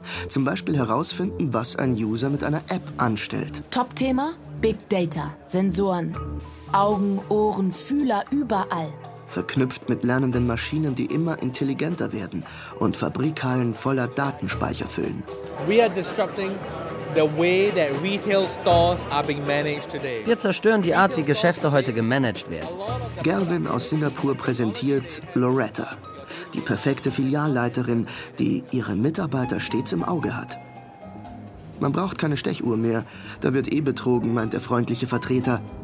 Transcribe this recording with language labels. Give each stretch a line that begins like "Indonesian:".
German: Zum Beispiel herausfinden, was ein User mit einer App anstellt. Top-Thema? Big Data. Sensoren. Augen, Ohren, Fühler überall. Verknüpft mit lernenden Maschinen, die immer intelligenter werden und Fabrikhallen voller Datenspeicher füllen.
English: We are disrupting the way that retail stores are being managed today.
German: Wir zerstören die Art, wie Geschäfte heute gemanagt werden. Gavin aus Singapur präsentiert Loretta, die perfekte Filialleiterin, die ihre Mitarbeiter stets im Auge hat. Man braucht keine Stechuhr mehr, da wird eh betrogen, meint der freundliche Vertreter.